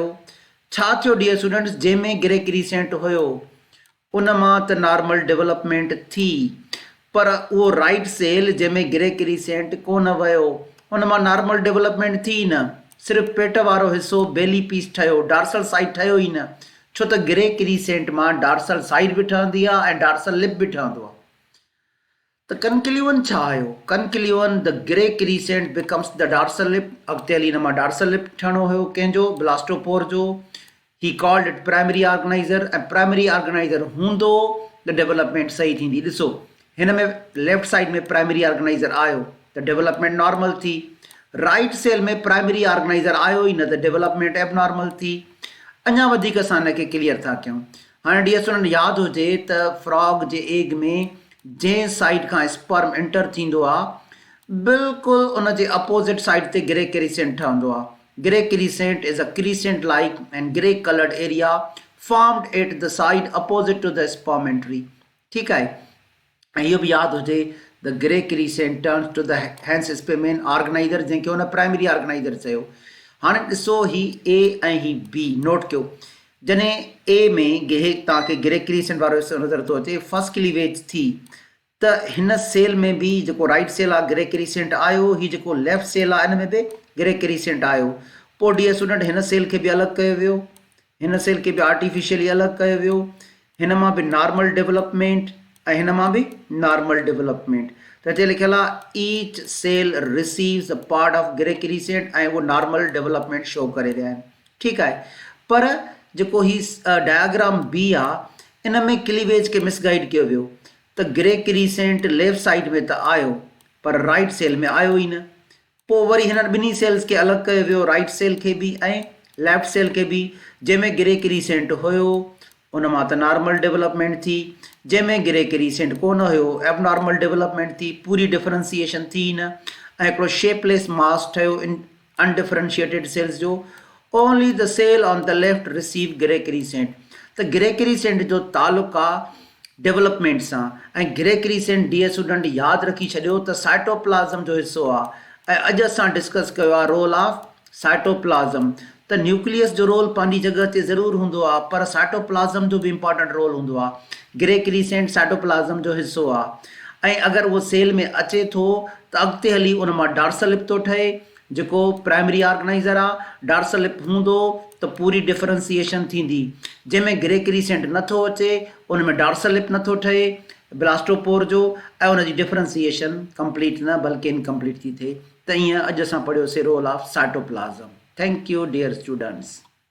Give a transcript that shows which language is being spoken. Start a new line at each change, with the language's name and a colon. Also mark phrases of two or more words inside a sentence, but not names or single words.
Sindhi: छा थियो
English: dear students,
Sindhi: जंहिंमें
English: grey crescent
Sindhi: हुयो उन मां त
English: normal development
Sindhi: थी, पर उहो
English: right cell
Sindhi: जंहिंमें
English: grey crescent
Sindhi: कोन वियो उन मां
English: normal development
Sindhi: थी न, सिर्फ़ु पेट वारो हिसो
English: belly piece
Sindhi: ठहियो,
English: dorsal side
Sindhi: ठहियो ई न, छो त
English: grey crescent
Sindhi: मां
English: dorsal side
Sindhi: बि ठहंदी आहे ऐं
English: dorsal lip
Sindhi: बि ठहंदो आहे।
English: त conclusion
Sindhi: छा आयो,
English: conclusion the grey crescent becomes the dorsal lip.
Sindhi: अॻिते हली हिन मां
English: dorsal lip
Sindhi: ठहणो हुयो कंहिंजो, ब्लास्टोपोर जो।
English: he called it primary organizer,
Sindhi: ऐं
English: primary organizer
Sindhi: हूंदो त डेवलपमेंट सही थींदी। ॾिसो हिन में
English: left side
Sindhi: में
English: primary organizer
Sindhi: आयो त
English: development normal
Sindhi: थी,
English: right cell
Sindhi: में
English: primary organizer
Sindhi: आयो ई न त
English: development abnormal
Sindhi: थी। अञा वधीक असां हिनखे क्लियर था कयूं। हाणे
English: dear student
Sindhi: यादि हुजे त फ्रॉग जे एग में जंहिं साइड खां
English: sperm enter
Sindhi: थींदो आहे बिल्कुलु उन जे अपोज़िट साइड ते
English: grey crescent
Sindhi: ठहंदो आहे।
English: grey crescent is a crescent like and grey coloured area formed at the side opposite to the sperm entry.
Sindhi: ठीकु आहे, ऐं इहो बि यादि हुजे
English: the grey crescent turns to the Hans Spemann organizer,
Sindhi: जंहिंखे हुन
English: primary organizer
Sindhi: चयो। हाणे ॾिसो ही ए ऐं ही बी, नोट कयो जॾहिं ए में तव्हांखे
English: grey crescent
Sindhi: वारो हिसो नज़र थो अचे,
English: first cleavage
Sindhi: थी त हिन सेल में बि जेको
English: right cell
Sindhi: आहे
English: grey crescent
Sindhi: आयो, ही जेको
English: left cell
Sindhi: आहे हिन में बि
English: grey crescent
Sindhi: आयो। पोइ
English: dear student
Sindhi: हिन सेल खे बि अलॻि कयो वियो, हिन सेल खे बि आर्टिफिशियली अलॻि कयो वियो, हिन मां बि
English: normal development
Sindhi: ऐं हिन मां बि
English: normal development.
Sindhi: त हिते लिखियल आहे
English: each cell receives a part of grey crescent
Sindhi: ऐं उहो
English: normal development show
Sindhi: करे रहिया आहिनि। ठीकु आहे, पर जेको ही
English: diagram B
Sindhi: आहे इन में क्लीवेज खे मिसगाइड कयो वियो त
English: grey crescent left side
Sindhi: में त आयो पर
English: right cell
Sindhi: में आयो ई न। पोइ वरी हिननि ॿिन्ही सेल्स खे अलॻि कयो वियो,
English: right cell
Sindhi: खे बि ऐं
English: left cell
Sindhi: खे बि। जंहिंमें
English: grey crescent
Sindhi: हुयो उन मां त
English: normal development
Sindhi: थी, जंहिंमें
English: grey crescent
Sindhi: कोन हुयो
English: abnormal development
Sindhi: थी, पूरी डिफरेंशिएशन थी न, ऐं हिकिड़ो
English: shapeless mass
Sindhi: ठहियो इन
English: undifferentiated cells
Sindhi: जो।
English: only the cell on the left receive grey crescent.
Sindhi: त
English: grey crescent
Sindhi: जो तालुक़ु आहे डेवलपमेंट सां, ऐं
English: grey crescent dear student
Sindhi: यादि रखी छॾियो त साइटोप्लाज़म जो हिसो आहे। ऐं अॼु असां डिस्कस कयो आहे
English: role of cytoplasm.
Sindhi: त न्यूक्लियस जो रोल पंहिंजी जॻह ते ज़रूरु हूंदो आहे, पर साइटोप्लाज़म जो बि
English: important role
Sindhi: हूंदो आहे।
English: grey crescent
Sindhi: साइटोप्लाज़म जो हिसो आहे, ऐं अगरि उहो सेल में अचे थो त अॻिते हली उन मां
English: dorsal lip
Sindhi: थो ठहे जेको
English: primary organizer
Sindhi: आहे।
English: dorsal lip
Sindhi: हूंदो त पूरी डिफरेंशिएशन थींदी, जंहिंमें
English: grey crescent
Sindhi: नथो अचे उन में
English: dorsal lip
Sindhi: नथो ठहे ब्लास्टोपोर जो, ऐं उनजी
English: differentiation complete
Sindhi: न बल्कि इनकम्प्लीट थी थिए। त ईअं अॼु असां पढ़ियोसीं
English: role of cytoplasm. thank you dear students.